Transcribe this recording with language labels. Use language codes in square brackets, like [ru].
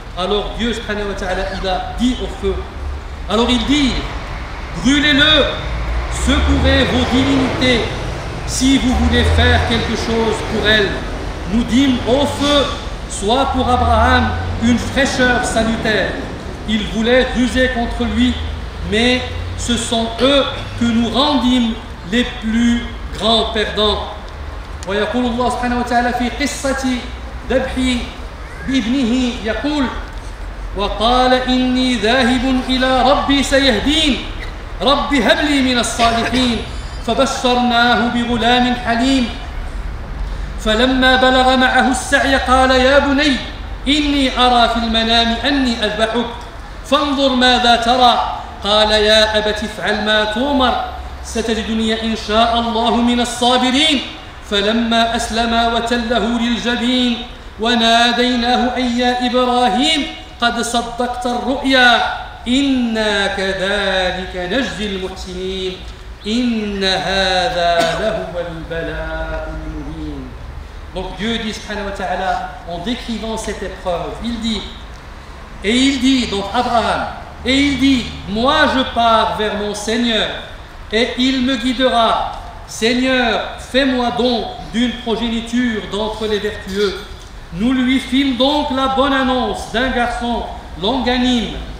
[fr] Alors Dieu subhanahu wa ta'ala, il a dit au feu. Alors il dit, brûlez-le, secourez vos divinités si vous voulez faire quelque chose pour elles. Nous dîmes au feu, soit pour Abraham une fraîcheur salutaire. Ils voulaient ruser contre lui, mais ce sont eux que nous rendîmes les plus grands perdants. [ar] ويقول الله سبحانه وتعالى في قصة ذبح بابنه يقول وقال إني ذاهب إلى ربي سيهدين رب هب لي من الصالحين فبشرناه بغلام حليم فلما بلغ معه السعي قال يا بني إني أرى في المنام أني أذبحك فانظر ماذا ترى قال يا أبت افعل ما تؤمر ستجدني إن شاء الله من الصابرين فلما أسلما وتله للجبين وناديناه أي يا إبراهيم قد صدقت الرؤيا إنا كذلك نجزي المحسنين إن هذا لهو البلاء المبين. [fr] Donc Dieu dit subhanahu wa ta'ala, en décrivant cette épreuve, il dit Et il dit, donc Abraham, et il dit, moi je pars vers mon Seigneur, et il me guidera. Seigneur, fais-moi donc d'une progéniture d'entre les vertueux. Nous lui fîmes donc la bonne annonce d'un garçon longanime.